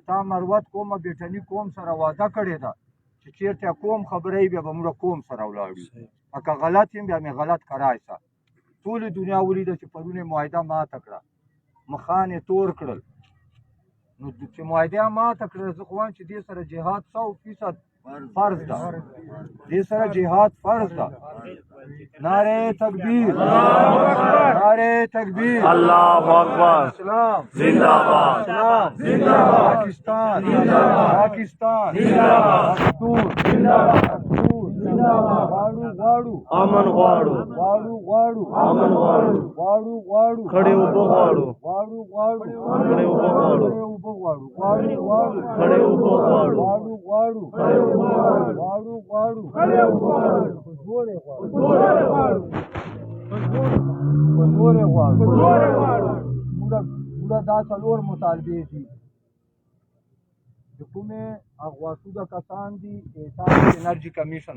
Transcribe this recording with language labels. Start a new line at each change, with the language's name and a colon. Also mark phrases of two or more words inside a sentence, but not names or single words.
Pashto: تا مروت قومه بیټني قوم سره واده کړې ده چې چېرته قوم خبره بیا به موږ قوم سره ولاړو که غلط یم بیا مې غلط کرای سه ټولې دنیا ولیده چې پرون یې معاهده ماته کړه مخان یې تور کړل نو چې معاهده ماته کړه زه خو وایم چې دې سره جهاد 100% فرض ده دې سره جهاد فرض ده
Urdu: نعره تکبیر نعره تکبیر
Arabic: الله اکبر
Urdu: اسلام زنده‌باد اسلام زنده‌باد پاکستان زنده‌باد پاکستان زنده‌باد پښتون زنده‌باد پښتون زنده‌باد غواړو
Pashto: امن غواړو امن غواړو خړې اوبه غواړو خړې اوبه غواړو خړې اوبه غواړو موږ دا څلور مطالبې دي د کومې اغواښوده کسان دي احساس انرژي کمیشن